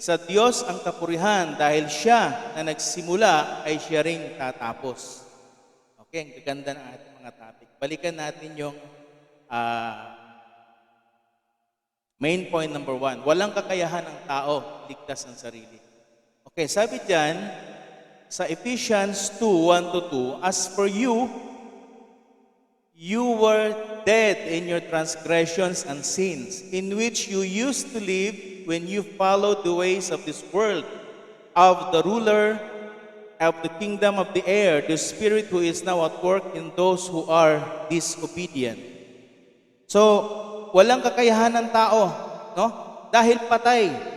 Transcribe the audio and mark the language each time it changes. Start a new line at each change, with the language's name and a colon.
Filipino: sa Diyos ang kapurihan dahil siya na nagsimula ay siya ring tatapos. Okay, ang gaganda ng ating mga topic. Balikan natin yung main point number 1. Walang kakayahan ng tao ligtas ang sarili. Okay, sabi diyan sa
English: Ephesians 2:1-2, as for you, you were dead in your transgressions and sins, in which you used to live when you followed the ways of this world, of the ruler of the kingdom of the air, the spirit who is now at work in those who are disobedient.
Filipino: So, walang kakayahan ng tao, no? Dahil patay.